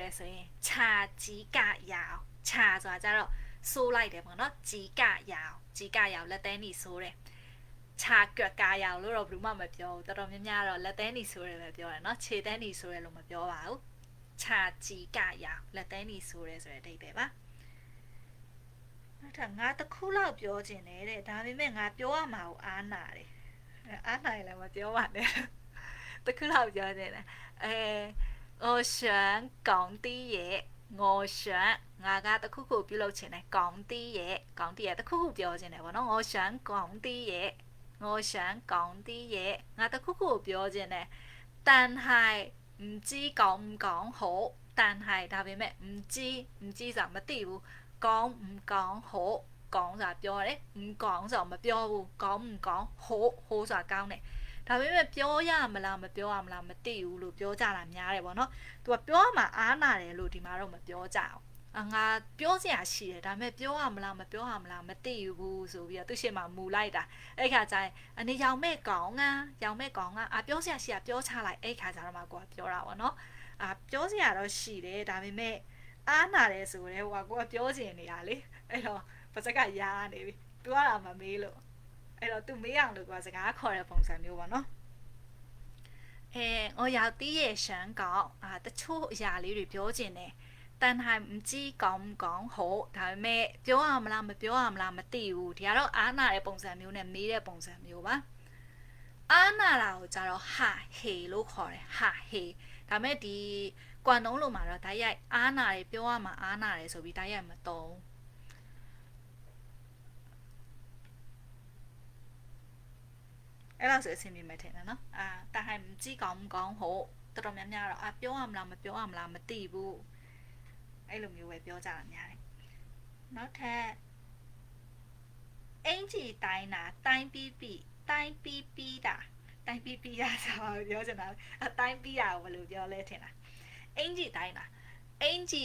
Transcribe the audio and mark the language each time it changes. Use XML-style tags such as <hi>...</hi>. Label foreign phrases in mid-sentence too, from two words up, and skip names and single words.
<my>ရဲဆိုရင်ခြာကြီးကရအောင်ခြာဆိုတာကြတော့ဆိုးလိုက်တယ်ပေါ့နော်ကြီးကရအောင်လက်သေးနီဆိုးတယ်ခြာကွက်ကရအောင်လို့တော့ဘယ်သူမှမပြောဘူးတော်တော်များများတော့လက်သေးနီဆိုးတယ်ပဲပြောတယ်နော်ခြေသေးနီဆိုးတယ်လို့မပြောပါဘူးခြာကြီးကရအောင်လက်သေးနီဆိုးတယ်ဆိုတဲ့အဓိပ္ပာယ်ပါနောက်ထပ်ငါတစ်ခုလောက်ပြောချင်တယ်တဲ့ဒါပေမဲ့ငါပြောရမှာကိုအားနာတယ်အားနာရင်လည်းမပြောပါနဲ့တစ်ခုလောက် ပြောချင်တယ်</my> <yue>我想講啲嘢我想</yue> <my>ငါကတစ်ခုခုပြုလုပ်ချင်တယ်</my> <yue>講啲嘢</yue> <my>တစ်ခုခုပြောချင်တယ်ပေါ့နော်</my> <yue>我想講啲嘢我想講啲嘢</yue> <my>ငါတစ်ခုခုပြောချင်တယ်</my> <yue>但係唔知講唔講好但係</yue> <my>ဒါပေမဲ့</my> <yue>唔知</yue> <my>ဆိုတာမသိဘူး</my> <yue>講唔講好講</yue> <my>ဆိုတာပြောတယ်</my> <yue>唔講</yue> <my>ဆိုတာမပြောဘူး</my> <yue>講唔講好</yue> <my>ဆိုတာကောင်းတယ်ဒါပေမဲ့ပြော ရမလားမပြောရမလားမသိဘူးလို့ပြောကြတာများတယ်ပေါ့နော်သူကပြောရမှာအားနာတယ်လို့ဒီမှာတော့မပြောကြအောင်ငါပြောစရာရှိတယ်ဒါပေမဲ့ပြောရမလားမပြောရမလားမသိဘူးဆိုပြီးတော့သူရှေ့မှာမူလိုက်တာအဲ့ခါကျရင်အနေရောင်မဲ့ကောင်ကပြောစရာရှိတာပြောချလိုက်အဲ့ခါကျတော့မှကိုကပြောတာပေါ့နော်ပြောစရာတော့ရှိတယ်ဒါပေမဲ့အားနာတယ်ဆိုတော့ကိုကပြောချင်နေတာလေအဲ့တော့ပါစက်ကရားနေပြီပြောရမှာမေးလို့အဲ့တော့သူမေးအောင်လို့ကစကားခေါ်တဲ့ပုံစံမျိုးပေါ့နော်</my> <yue>我有啲嘢想講</yue> <my>တချို့အရာလေးတွေပြောချင်တယ်</my> <yue>但係唔知講唔講好</yue> <my>ဒါပေမဲ့ပြောရမလားမပြောရမလားမသိဘူးဒီကတော့အားနာတဲ့ပုံစံမျိုးနဲ့မေးတဲ့ပုံစံမျိုးပါအားနာတာကိုကြတော့ဟာဟေလို့ခေါ်တယ်ဟာဟေဒါပေမဲ့ဒီကွမ်တုံးလိုမှာတော့တိုက်ရိုက်အားနာတယ်ပြောရမှာအားနာတယ်ဆိုပြီးတိုက်ရိုက်မသုံး အဲ့လောက်ဆိုအဆင်ပြေမယ်ထင်တယ်နော်</my> <yue>但係唔知講唔講好</yue> <my>တော်တော်များများတော့ပြောရမလားမပြောရမလားမသိဘူးအဲ့လိုမျိုးပဲပြောကြတာများတယ်နောက်ထပ် အင်ဂျီတိုင်းတာတိုင်းပြီးတာဆိုတော့ပြောချင်တာတိုင်းပြီးတာကိုဘယ်လိုပြောလဲထင်တာအင်ဂျီတိုင်းတာအင်ဂျီ</my>